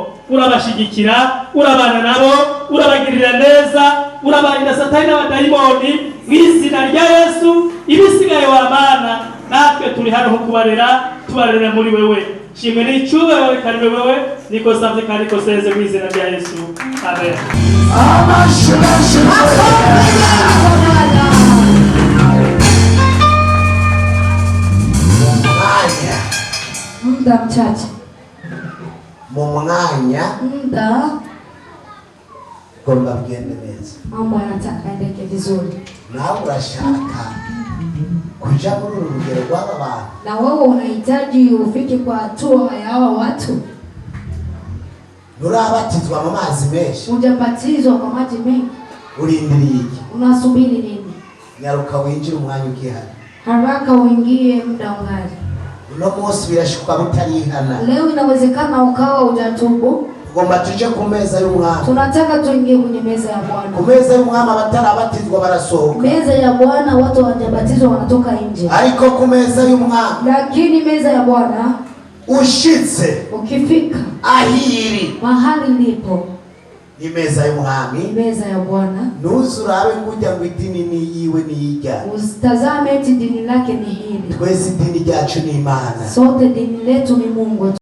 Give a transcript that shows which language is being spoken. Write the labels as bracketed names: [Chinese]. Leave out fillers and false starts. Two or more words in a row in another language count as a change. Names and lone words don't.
[Rundi] Urabashigikira, urabana nabo, urabagirira neza, urabarinda satani n'abadayimoni mu izina rya Yesu. Ibisigaye wa Mana natwe turi hano kubarera, tubarera muri wewe. Shimwe n'icubahiro kandi wewe niko savye kandi ko seze mu izina rya Yesu. Amen. [Swahili] Muda mchache. [Rundi] Mu mwanya [Swahili] Muda [Rundi] gomba bigende neza. [Swahili] Mambo yanataka endeke vizuri. [Rundi] Nawe urashaka kuja muri uru rugero rw'aba bantu. [Swahili] Na wewe unahitaji ufike kwa hatua ya hawa watu. [Rundi] Nturabatizwa mu mazi menshi. [Swahili] Hujabatizwa kwa maji mengi. [Rundi] Urindiriye iki? [Swahili] Unasubiri nini? [Rundi] Nyaruka winjire umwanya ukihari. [Swahili] Haraka uingie muda ungali. [Rundi] Uno munsi birashuka butarihana. [Swahili] Leo inawezekana ukawa hujatubu. [Rundi] Ugomba tuje ku meza y'umwami. [Swahili] Tunataka tuingie kwenye meza ya Bwana. [Rundi] Ku meza y'umwami abatarabatizwa barasohoka. [Swahili] Meza ya Bwana watu hawajabatizwa wanatoka nje. [Rundi] Ariko ku meza y'umwami, [Swahili] lakini meza ya Bwana [Rundi] ushitse [Swahili] ukifika [Rundi] ahiri [Swahili] mahali lipo [Rundi] ni meza y'umwami, [Swahili] meza ya Bwana. [Rundi] Ntuzurabe kujya ngo idini ni yiwe ni yijya. [Swahili] Usitazame eti dini lake ni hili. [Rundi] Twese idini ryacu ni Imana. [Swahili] Sote dini letu ni Mungu.